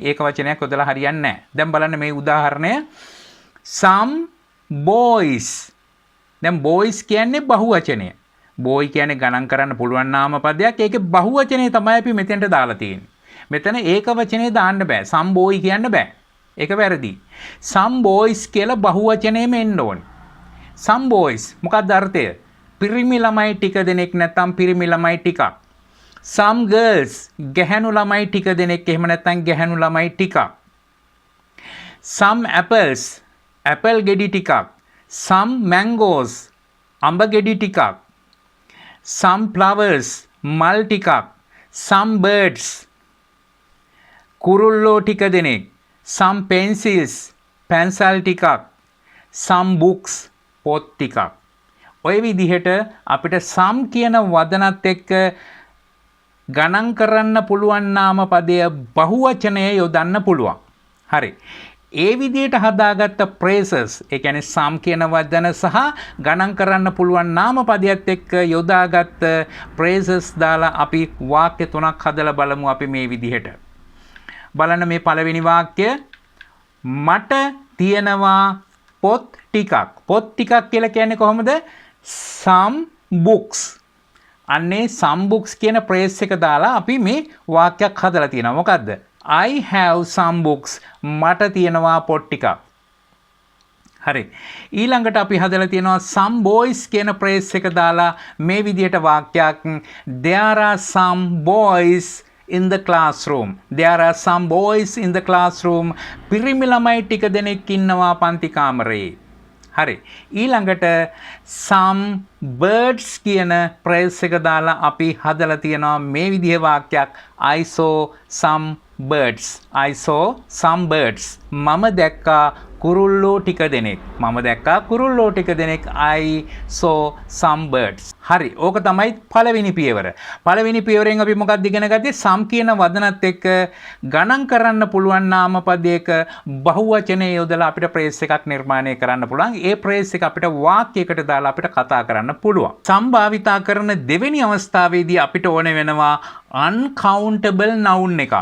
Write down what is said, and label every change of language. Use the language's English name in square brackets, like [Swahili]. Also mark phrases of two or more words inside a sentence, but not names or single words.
[Sinhala] ඒක වචනයක් යොදලා හරියන්නේ නැහැ. දැන් බලන්න මේ උදාහරණය. [English] some boys. [Sinhala] දැන් boys කියන්නේ බහුවචනය. boy කියන්නේ ගණන් කරන්න පුළුවන් නාමපදයක්. ඒකේ බහුවචනය තමයි අපි මෙතෙන්ට දාලා තියෙන්නේ. මෙතන ඒක වචනේ දාන්න බෑ. [English] some boy [Sinhala] කියන්න බෑ. ඒක වැරදි. [English] some boys [Sinhala] කියලා බහුවචනයෙම එන්න ඕනේ. [English] some boys [Sinhala] මොකක්ද අර්ථය? පිරිමි ළමයි ටික දෙනෙක් නැත්නම් පිරිමි ළමයි ටිකක්. [English] some girls [Sinhala] ගැහැණු ළමයි ටික දෙනෙක් එහෙම නැත්නම් ගැහැණු ළමයි ටිකක්. [English] some apples [Sinhala] apple ගෙඩි ටිකක්. [English] some mangoes [Sinhala] අඹ ගෙඩි ටිකක්. [English] some flowers [Sinhala] මල් ටිකක්. [English] some birds [Sinhala] කුරුල්ලෝ ටික දෙනෙක්. [English] some pencils [Sinhala] පැන්සල් ටිකක්. [English] some books [Sinhala] පොත් ටිකක්. ඔය විදිහට අපිට සම් කියන වදනත් එක්ක ගණන් කරන්න පුළුවන් නාමපදය බහුවචනය යොදන්න පුළුවන්. හරි. ඒ විදිහට හදාගත්ත phrases, ඒ කියන්නේ සම් කියන වදන සහ ගණන් කරන්න පුළුවන් නාමපදයට එක්ක යොදාගත්ත phrases දාලා අපි වාක්‍ය තුනක් හදලා බලමු අපි මේ විදිහට. බලන්න මේ පළවෙනි වාක්‍ය. මට තියෙනවා පොත් ටිකක්. පොත් ටිකක් කියලා කියන්නේ කොහොමද? [English] some books. [Sinhala] අන්නේ [English] some books [Sinhala] කියන phrase එක දාලා අපි මේ වාක්‍යයක් හදලා තියෙනවා. මොකද්ද? [English] I have some books. [Sinhala] මට තියෙනවා පොත් ටිකක්. හරි. ඊළඟට අපි හදලා තියෙනවා [English] some boys [Sinhala] කියන phrase එක දාලා මේ විදිහට වාක්‍යයක්. [English] There are some boys in the classroom. There are some boys in the classroom. [Sinhala] පිරිමි ළමයි ටික දෙනෙක් ඉන්නවා පන්ති කාමරේ. හරි. ඊළඟට [English] some birds [Sinhala] කියන phrase එක දාලා අපි හදලා තියෙනවා මේ විදිහේ වාක්‍යයක්. [English] I saw some birds. I saw some birds. [Sinhala] මම දැක්කා කුරුල්ලෝ ටික දෙනෙක්. මම දැක්කා කුරුල්ලෝ ටික දෙනෙක්. [English] I saw some birds. [Sinhala] හරි. ඕක තමයි පළවෙනි පියවර. පළවෙනි පියවරෙන් අපි මොකක්ද ඉගෙන ගත්තේ? සම් කියන වදනත් එක්ක ගණන් කරන්න පුළුවන් නාමපදයක බහුවචනය යොදලා අපිට phrase එකක් නිර්මාණය කරන්න පුළුවන්. ඒ phrase එක අපිට වාක්‍යයකට දාලා අපිට කතා කරන්න පුළුවන්. සම් භාවිතා කරන දෙවෙනි අවස්ථාවේදී අපිට ඕන වෙනවා [English] uncountable noun [Sinhala] එකක්.